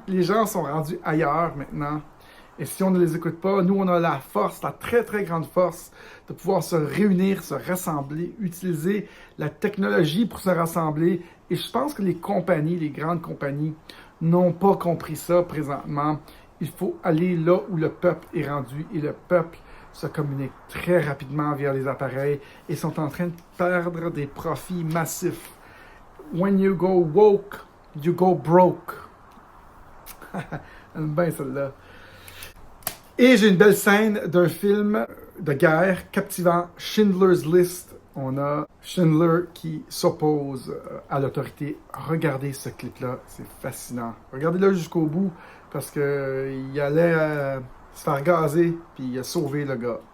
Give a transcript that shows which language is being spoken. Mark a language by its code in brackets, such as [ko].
[fr] Les gens sont rendus ailleurs maintenant. Et si on ne les écoute pas, nous, on a la force, la très, très grande force de pouvoir se réunir, se rassembler, utiliser la technologie pour se rassembler. Et je pense que les compagnies, les grandes compagnies, n'ont pas compris ça présentement. Il faut aller là où le peuple est rendu. Et le peuple se communique très rapidement via les appareils et sont en train de perdre des profits massifs. [en] When you go woke, you go broke. [fr] J'aime bien celle-là. Et j'ai une belle scène d'un film de guerre captivant, Schindler's List. On a Schindler qui s'oppose à l'autorité. Regardez ce clip-là, c'est fascinant. Regardez-le jusqu'au bout parce qu'il allait se faire gazer puis il a sauvé le gars.